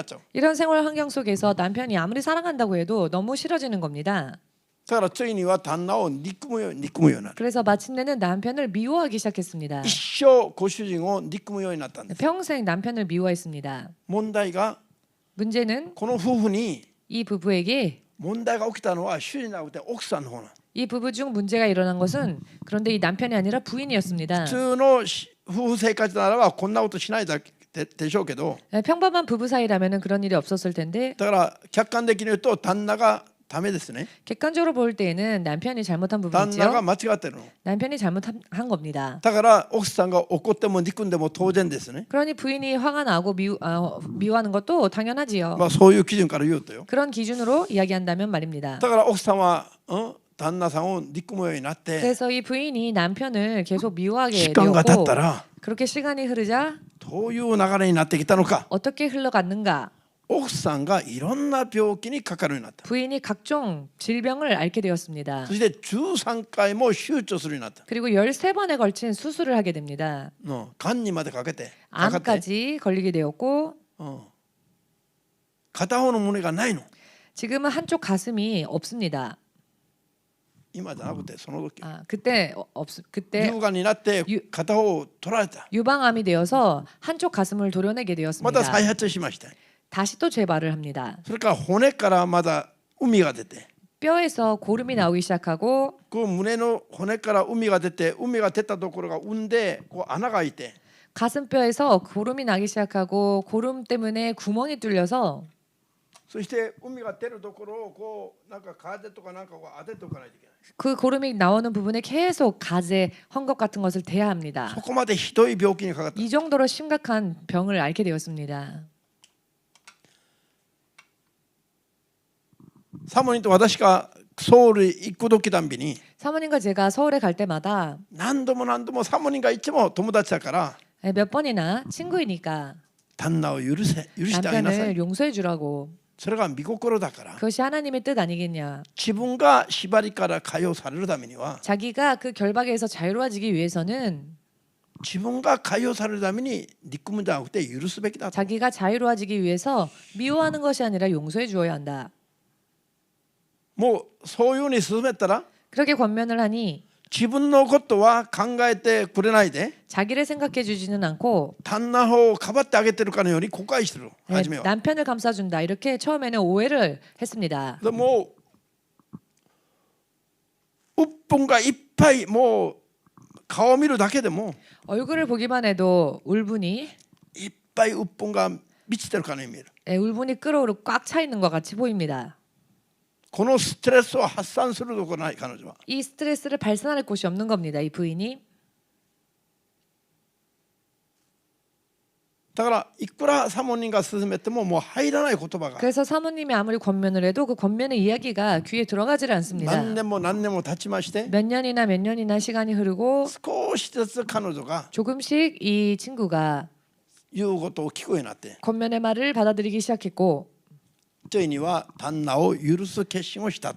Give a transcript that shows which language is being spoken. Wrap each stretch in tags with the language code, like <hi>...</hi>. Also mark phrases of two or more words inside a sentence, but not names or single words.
<ko>이런 생활 환경 속에서 남편이 아무리 사랑한다고 해도 너무 싫어지는 겁니다.</ko> <ja>だからついには旦那を憎むようになる。</ja> <ko>그래서 마침내는 남편을 미워하기 시작했습니다.</ko> <ja>一生ご主人を憎むようになったんです。</ja> <ko>평생 남편을 미워했습니다.</ko> <ja>問題が</ja> <ko>문제는</ko> <ja>この夫婦に</ja> <ko>이 부부에게</ko> <ja>問題が起きたのは主人じゃなくて奥さんの方なの。</ja> <ko>이 부부 중 문제가 일어난 것은 그런데 이 남편이 아니라 부인이었습니다.</ko> <ja>普通の夫婦生活ならばこんなことしないでしょうけど、</ja> <ko>평범한 부부 사이라면은 그런 일이 없었을 텐데</ko> <ja>だから客観的に言うと旦那がダメですね。</ja> <ko>객관적으로 볼 때에는 남편이 잘못한</ko> <ja>旦那が</ja> <ko>부분이죠.</ko> <ja>間違ってるの。</ja> <ko>남편이 잘못한 겁니다.</ko> <ja>だから奥さんが怒っても憎んでも当然ですね。</ja> <ko>그러니 부인이 화가 나고 미워하는 것도 당연하지요.</ko> <ja>まあそういう基準から言うとよ。</ja> <ko>그런 기준으로 이야기한다면 말입니다.</ko> <ja>だから奥さんは、旦那さんを憎むようになって</ja> <ko>그래서 이 부인이 남편을 계속 미워하게</ko> <ja>時間が経っ</ja> <ko>되었고</ko> <ja>たら</ja> <ko>그렇게 시간이 흐르자</ko> <ja>どういう流れになってきたのか。</ja> <ko>어떻게 흘러갔는가?</ko> <ja>奥さんがいろんな病気にかかるようになった。</ja> <ko>부인이 각종 질병을 앓게 되었습니다.</ko> <ja>そして13回も手術するようになった。</ja> <ko>그리고 13번에 걸친 수술을 하게 됩니다.</ko> <ja>がんにまでかかって、かかって、</ja> <ko>암까지 걸리게 되었고</ko> <ja>片方の胸がないの。</ja> <ko>지금은 한쪽 가슴이 없습니다.</ko> <ja>今じゃなくてその時。</ja> <ko>그때</ko> <ja>乳がんになって片方を取られた。</ja> <ko>유방암이 되어서 한쪽 가슴을 도려내게</ko> <ja>また</ja> <ko>되었습니다.</ko> <ja>再発しました。</ja> <ko>다시 또 재발을 합니다.</ko> <ja>それから骨からまだ膿が出て、</ja> <ko>뼈에서 고름이 나오기 시작하고</ko> <ja>こう胸の骨から膿が出て、膿が出たところが産んでこう穴が開いて、</ja> <ko>가슴뼈에서 고름이 나기 시작하고 고름 때문에 구멍이 뚫려서</ko> <ja>そして膿が出るところをこうなんか風とかなんかこう当てておかないといけない。</ja> <ko>그 고름이 나오는 부분에 계속 가재, 헝겊 같은 것을 대야 합니다.</ko> <ja>そこまでひどい病気にかかった。</ja> <ko>이 정도로 심각한 병을 앓게 되었습니다.</ko> <ja>サモニと私がソウル行く時たんびに</ja> <ko>사모님과 제가 서울에 갈 때마다</ko> <ja>何度もサモニがいつも友達だから</ja> <ko>몇 번이나 친구이니까</ko> <ja>旦那を許してあげなさい。</ja> <ko>남편을 용서해 주라고.</ko> <ja>それが御心だから。</ja> <ko>그것이 하나님의 뜻 아니겠냐.</ko> <ja>自分が縛りから解放されるためには</ja> <ko>자기가 그 결박에서 자유로워지기 위해서는</ko> <ja>自分が解放されるために憎むんじゃなくて許すべきだと。</ja> <ko>자기가 자유로워지기 위해서 미워하는 것이 아니라 용서해 주어야 한다.</ko> <ja>もうそういうふうに進めたら</ja> <ko>그렇게 권면을 하니</ko> <ja>自分のことは考えてくれないで</ja> <ko>자기를 생각해 주지는 않고</ko> <ja>旦那をかばってあげてるかのように誤解してる。初めは。</ja> <ko>남편을 감싸준다 이렇게 처음에는 오해를 했습니다.</ko> <ja>でもう鬱憤がいっぱいもう顔を見るだけでも</ja> <ko>얼굴을 보기만 해도 울분이</ko> <ja>いっぱい鬱憤が満ちてるかのように見える。</ja> <ko>울분이 끓어오르고 꽉 차 있는 것 같이 보입니다.</ko> <ja>このストレスを発散するところない彼女は。</ja> <ko>이 스트레스를 발산할 곳이 없는 겁니다. 이 부인이.</ko> <ja>だからいくらサモニが勧めてももう入らない言葉が</ja> <ko>그래서 사모님이 아무리 권면을 해도 그 권면의 이야기가 귀에 들어가질 않습니다.</ko> <ja>何年も何年も経ちまして</ja> <ko>몇 년이나 시간이 흐르고</ko> <ja>少しずつ彼女が</ja> <ko>조금씩 이 친구가</ko> <ja>言うことを聞くようになって</ja> <ko>권면의 말을 받아들이기 시작했고</ko> <ja>ついには旦那を許す決心をしたと。</ja>